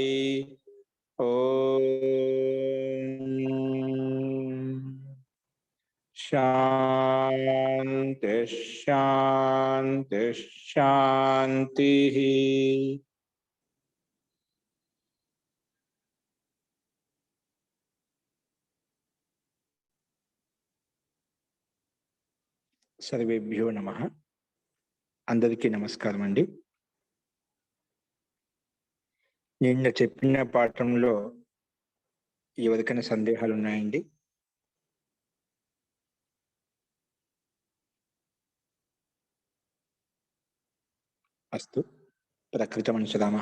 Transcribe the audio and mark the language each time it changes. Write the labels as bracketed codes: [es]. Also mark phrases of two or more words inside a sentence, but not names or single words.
[sa] ओम शांति शांति शांति। सर्वेभ्यो नमः। [te] అందరికీ నమస్కారం అండి। నిన్న చెప్పిన పాఠంలో ఎవరికైనా సందేహాలు ఉన్నాయండి? [sa] అస్తు ప్రకృతమనుసరామః.